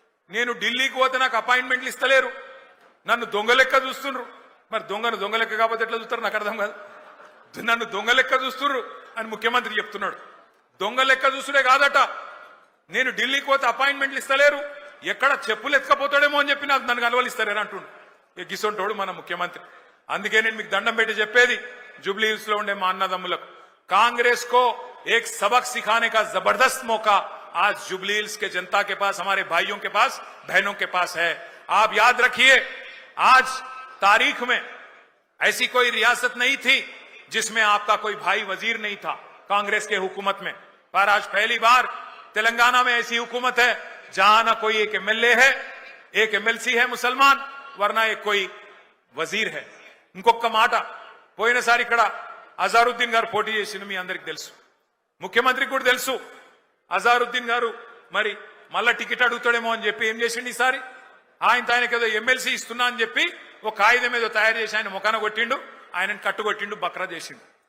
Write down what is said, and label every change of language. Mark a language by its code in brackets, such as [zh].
[te] నేను ఢిల్లీకి పోతే నాకు అపాయింట్మెంట్లు ఇస్తలేరు, నన్ను దొంగ లెక్క చూస్తుండ్రు. మరి దొంగ లెక్క కాకపోతే ఎట్లా చూస్తారు నాకు అర్థం కాదు. నన్ను దొంగ లెక్క చూస్తుండ్రు అని ముఖ్యమంత్రి చెప్తున్నాడు. దొంగ లెక్క చూసుడే కాదట, నేను ఢిల్లీకి పోతే అపాయింట్మెంట్లు ఇస్తలేరు, ఎక్కడ చెప్పులు ఎత్తుకపోతాడేమో అని చెప్పి నాకు నన్ను కలవలిస్తారేని అంటుండు. గిసొంటోడు మన ముఖ్యమంత్రి. అందుకే నేను మీకు దండం పెట్టి చెప్పేది జూబ్లీ హిల్స్ లో ఉండే మా అన్నదమ్ములకు, [hi] కాంగ్रेस को एक सबक सिखाने का जबरदस्त मौका आज जुबली हिल्स के जनता के पास, हमारे भाइयों के पास, बहनों के पास है. आप याद रखिए, आज तारीख में ऐसी कोई रियासत नहीं थी जिसमें आपका कोई भाई वजीर नहीं था कांग्रेस के हुकूमत में, पर आज पहली बार तेलंगाना में ऐसी हुकूमत है जहां ना कोई एक एमएलए है, एक एमएलसी है मुसलमान, वरना एक कोई वजीर है. [te] ఇంకొక మాట, పోయినసారి ఇక్కడ అజారుద్దీన్ గారు పోటీ చేసిన మీ అందరికి తెలుసు, ముఖ్యమంత్రికి కూడా తెలుసు. అజారుద్దీన్ గారు మరి మళ్ళా టికెట్ అడుగుతాడేమో అని చెప్పి ఏం చేసిండు ఈసారి? ఆయనకి ఏదో ఎమ్మెల్సీ ఇస్తున్నా అని చెప్పి ఒక కాగితం ఏదో తయారు చేసి ఆయన ముఖాన కొట్టిండు, ఆయనను కట్టుకొట్టిండు, బక్రా చేసిండు.